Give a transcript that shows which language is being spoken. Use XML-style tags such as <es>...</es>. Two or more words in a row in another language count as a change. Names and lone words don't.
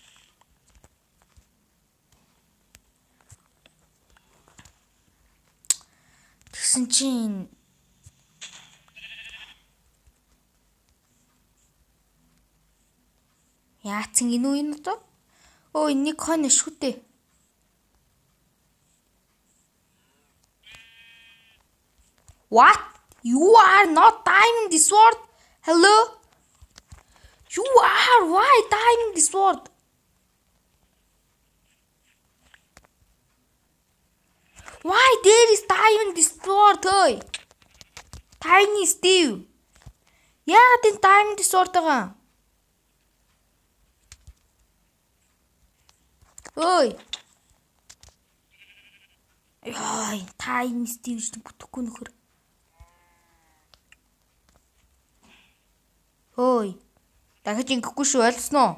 <mn>Тэгсэн чинь яатсан энэ үү энэ одоо? Энийг хон шүү дээ.</mn> <en>What? You are not timing this word. Hello? You are why timing this word? Why there is timing this word?</en> <mn>Ой. Tiny Steve. Яагаад энэ</mn> <en>timing this word</en> <mn>байгаа? Ой. Яй, Tiny Steve ч бүтэхгүй нөхөр. Ой. Дахиж ингэхгүй шүү, ойлгосноо?</mn>